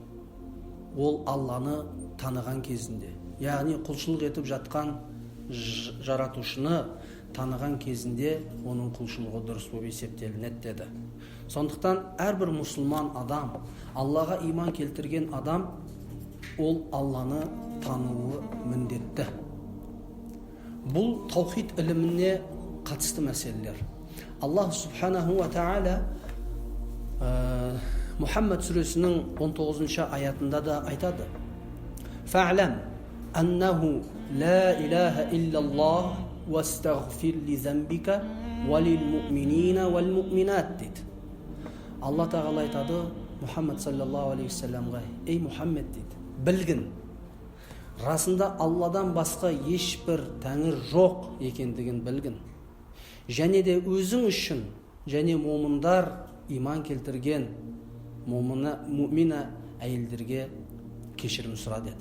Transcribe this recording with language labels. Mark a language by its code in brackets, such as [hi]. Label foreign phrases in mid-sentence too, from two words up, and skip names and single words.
[kk] Ол Алланы таныған кезінде. Яғни құлшылық етіп жатқан жаратушыны таныған кезінде оның құлшылығы дұрыс болып есептелінеді деді. Сондықтан әрбір мұсылман адам, Аллаға иман келтірген адам, ол Алланы тануы міндетті. Бұл таухид іліміне қатысты мәселелер. [ar] الله سبحانه وتعالى [kk] Мұхаммад сүресінің 19 аятында да айтады: [ar] «فاعلم أنه لا إله إلا الله واستغفر لذنبك وللمؤمنين والمؤمنات» дейді. [kk] Алла Тағала айтады Мұхаммад [ar] صلى الله عليه وسلم: [kk] «Ей Мұхаммад» дейді, «білгін, расында Алладан басқа ешбір тәңір жоқ екендігін білгін. Және де өзің үшін және момындар, иман келтірген мумина әйелдерге кешірім сұра» деді.